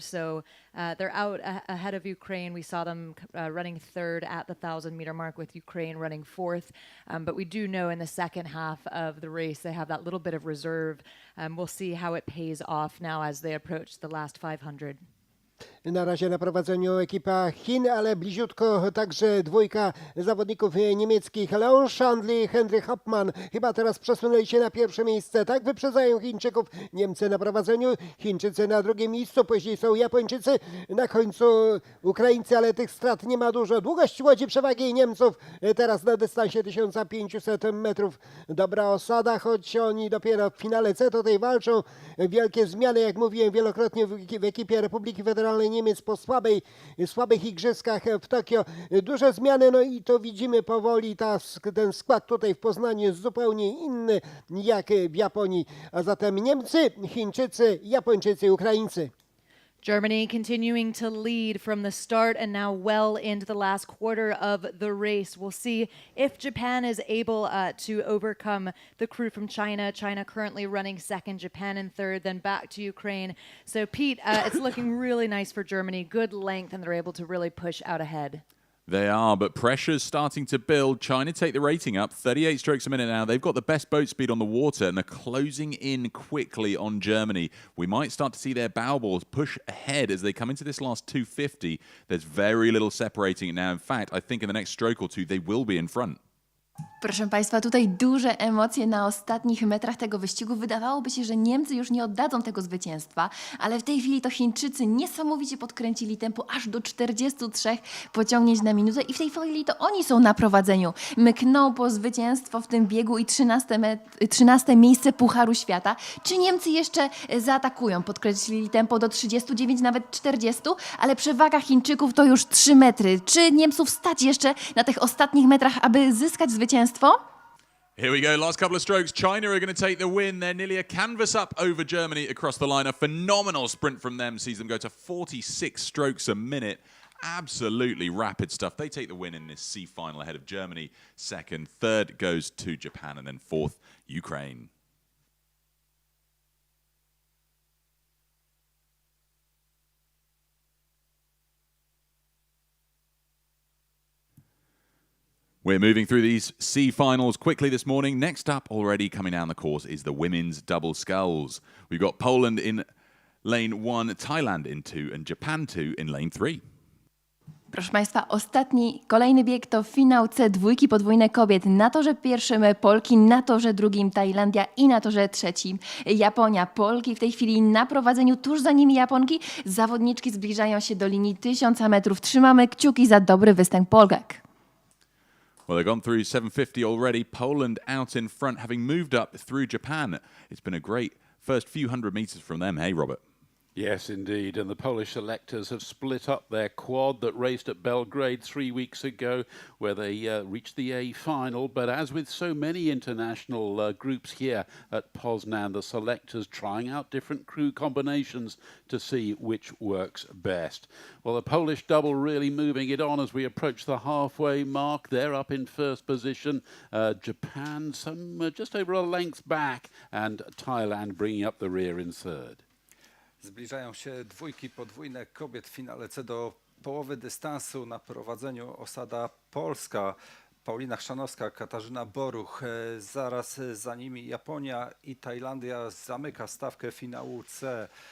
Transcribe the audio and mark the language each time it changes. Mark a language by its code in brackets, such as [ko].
[en] So they're out ahead of Ukraine. We saw them running third at the 1,000-meter mark with Ukraine running fourth. But we do know in the second half of the race, they have that little bit of reserve. We'll see how it pays off now as they approach the last 500. [pl] Na razie na prowadzeniu ekipa Chin, ale bliziutko także dwójka zawodników niemieckich. Leon Schandli, Henry Hopman chyba teraz przesunęli się na pierwsze miejsce. Tak wyprzedzają Chińczyków. Niemcy na prowadzeniu, Chińczycy na drugim miejscu, później są Japończycy, na końcu Ukraińcy, ale tych strat nie ma dużo. Długość łodzi przewagi Niemców teraz na dystansie 1500 metrów. Dobra osada, choć oni dopiero w finale C tutaj walczą. Wielkie zmiany, jak mówiłem wielokrotnie w ekipie Republiki Federalnej Niemiec po słabych igrzyskach w Tokio. Duże zmiany, no i to widzimy powoli. Ten skład tutaj w Poznaniu jest zupełnie inny jak w Japonii. A zatem Niemcy, Chińczycy, Japończycy, Ukraińcy. [en] Germany continuing to lead from the start and now well into the last quarter of the race. We'll see if Japan is able to overcome the crew from China. China currently running second, Japan in third, then back to Ukraine. So Pete, it's looking really nice for Germany. Good length and they're able to really push out ahead. They are, but pressure's starting to build. China take the rating up, 38 strokes a minute now. They've got the best boat speed on the water, and they're closing in quickly on Germany. We might start to see their bow balls push ahead as they come into this last 250. There's very little separating it now. In fact, I think in the next stroke or two, they will be in front. [pl] Proszę Państwa, tutaj duże emocje na ostatnich metrach tego wyścigu. Wydawałoby się, że Niemcy już nie oddadzą tego zwycięstwa, ale w tej chwili to Chińczycy niesamowicie podkręcili tempo aż do 43 pociągnięć na minutę i w tej chwili to oni są na prowadzeniu. Mkną po zwycięstwo w tym biegu i 13 miejsce Pucharu Świata. Czy Niemcy jeszcze zaatakują? Podkreślili tempo do 39, nawet 40, ale przewaga Chińczyków to już 3 metry. Czy Niemców stać jeszcze na tych ostatnich metrach, aby zyskać zwycięstwo? [en] Here we go, last couple of strokes. China are going to take the win. They're nearly a canvas up over Germany across the line. A phenomenal sprint from them sees them go to 46 strokes a minute. Absolutely rapid stuff. They take the win in this C final ahead of Germany. Second, third goes to Japan, and then fourth, Ukraine. We're moving through these C finals quickly this morning. Next up, already coming down the course, is the women's double sculls. We've got Poland in lane 1, Thailand in 2, and Japan 2 in lane 3. [pl] Proszę Państwa, kolejny bieg to finał C2 podwójne kobiet. Na torze pierwszym Polki, na torze drugim Tajlandia i na torze trzecim Japonia. Polki w tej chwili na prowadzeniu, tuż za nimi Japonki. Zawodniczki zbliżają się do linii 1000 metrów. Trzymamy kciuki za dobry występ Polek. [en] Well, they've gone through 750 already. Poland out in front, having moved up through Japan. It's been a great first few hundred meters from them. Hey, Robert. Yes, indeed. And the Polish selectors have split up their quad that raced at Belgrade 3 weeks ago, where they reached the A final. But as with so many international groups here at Poznan, the selectors trying out different crew combinations to see which works best. Well, the Polish double really moving it on as we approach the halfway mark. They're up in first position. Japan just over a length back, and Thailand bringing up the rear in third. [pl] Zbliżają się dwójki podwójne kobiet w finale C do połowy dystansu. Na prowadzeniu osada polska. Paulina Chrzanowska, Katarzyna Boruch. Zaraz za nimi Japonia i Tajlandia zamyka stawkę finału C.